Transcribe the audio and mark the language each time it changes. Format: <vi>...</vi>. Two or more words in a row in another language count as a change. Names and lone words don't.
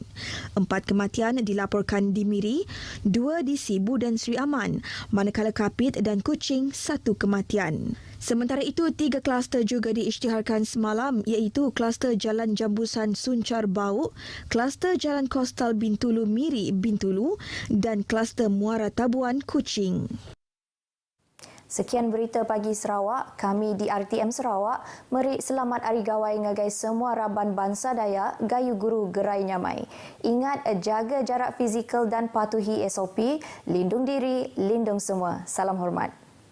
<ms>4 kematian dilaporkan di Miri, 2 di Sibu dan Sri Aman, manakala Kapit dan Kuching 1 kematian. Sementara itu, 3 kluster juga diisytiharkan semalam iaitu kluster Jalan Jambusan Suncar Bau, kluster Jalan Kostal Bintulu Miri Bintulu dan kluster Muara Tabuan Kuching. Sekian berita pagi Sarawak.</ms> <iba>Kami di RTM Sarawak merik selamat Hari Gawai ngagai semua raban bangsa Dayak, gayu guru gerai nyamai.</iba> <ms>Ingat jaga jarak fizikal dan patuhi SOP, lindung diri, lindung semua. Salam hormat.</ms>